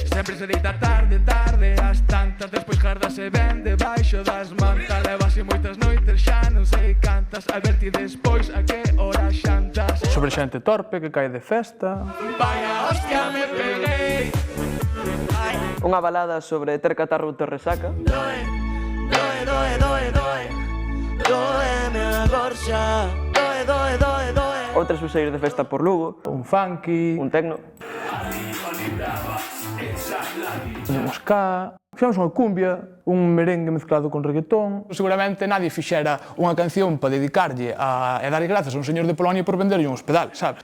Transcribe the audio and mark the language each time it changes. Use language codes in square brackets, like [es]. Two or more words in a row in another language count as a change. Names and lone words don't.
[gl] Sempre se deita tarde, tarde, ás tantas. Despois jarda se ven debaixo das mantas. Leva así moitas noites, xa non sei cantas. A ver ti despois a que hora xantas. Sobre xente torpe que cae de festa. Vaya hostia me peguei. Unha balada sobre ter catarro ou ter resaca. Doe, doe, doe, doe, doe. Doeme a gorxa. Doe, doe, doe, doe. Outras por sair de festa por Lugo. Un funky, Un tecno. un ska. Fixemos unha cumbia, un merengue mezclado con reggaetón. Seguramente nadie fixera unha canción para dedicarlle e darlle grazas a un señor de Polonia por venderlle uns pedales, sabes?